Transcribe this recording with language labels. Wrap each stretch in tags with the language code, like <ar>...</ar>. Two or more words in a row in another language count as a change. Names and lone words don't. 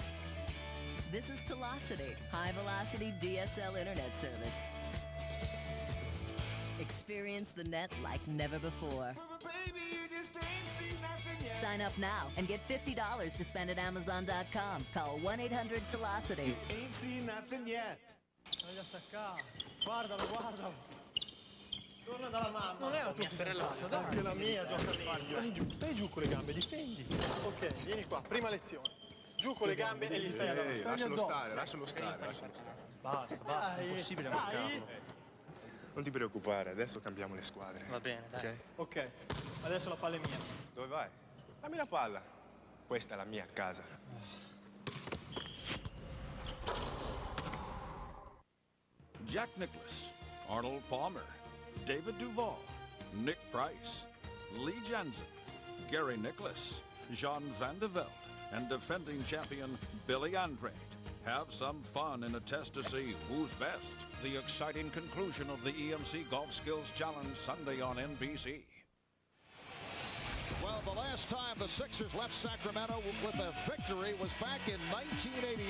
<en>This is Velocity, high-velocity DSL internet service. Experience the net like never before. But baby, you just ain't seen nothing yet. Sign up now and get $50 to spend at Amazon.com. Call 1-800-Velocity. You ain't seen nothing yet.</en> <it>Voglio attaccare. Guardalo, guardalo. Torna dalla mamma. Non è la tua sorella. Dai, anche la mia gioca meglio. Stai giù con le gambe, difendi. Ok, vieni qua, prima lezione. Giù con le gambe e gli stai addosso. Lascialo stare, lascialo stare, lascialo stare. Basta, è impossibile marcarlo. Non ti preoccupare, adesso cambiamo le squadre. Va bene, dai. Ok, adesso la palla è mia. Dove vai? Dammi la palla. Questa è la mia casa.</it> <en>Jack Nicklaus, Arnold Palmer, David Duval, Nick Price, Lee Jansen, Gary Nicholas, Jean Van de Velde, and defending champion Billy Andrade. Have some fun in a test to see who's best. The exciting conclusion of the EMC Golf Skills Challenge Sunday on NBC. Well, the last time the Sixers left Sacramento with a victory was back in 1989.</en>